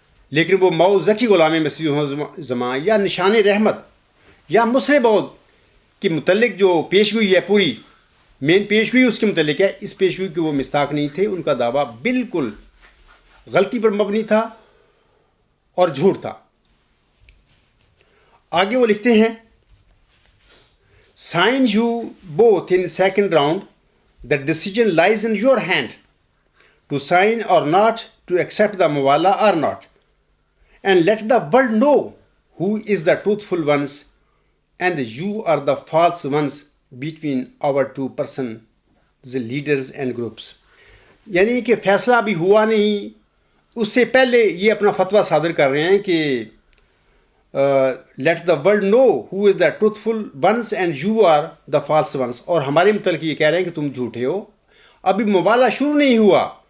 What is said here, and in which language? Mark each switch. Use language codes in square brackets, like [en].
[ur] لیکن وہ موعود ذکی غلام مسیح زمان یا نشان رحمت یا مسلم موعود کے متعلق جو پیشگوئی ہے پوری مین پیشگوئی اس کے متعلق ہے اس پیشگوئی کے وہ مصداق نہیں تھے. ان کا دعویٰ بالکل غلطی پر مبنی تھا اور جھوٹ تھا. آگے وہ لکھتے ہیں [en] sign you both in second round, the decision lies in your hand to sign or not, to accept the mawala or not, and let the world know who is the truthful ones and you are the false ones between our two persons, the leaders and groups. [ur] یعنی کہ فیصلہ ابھی ہوا نہیں اس سے پہلے یہ اپنا فتویٰ صادر کر رہے ہیں کہ [en] Let the world know who is the truthful ones and you are the false ones. [ur] اور ہمارے متعلق یہ کہہ رہے ہیں کہ تم جھوٹے ہو. ابھی مبالہ شروع نہیں ہوا.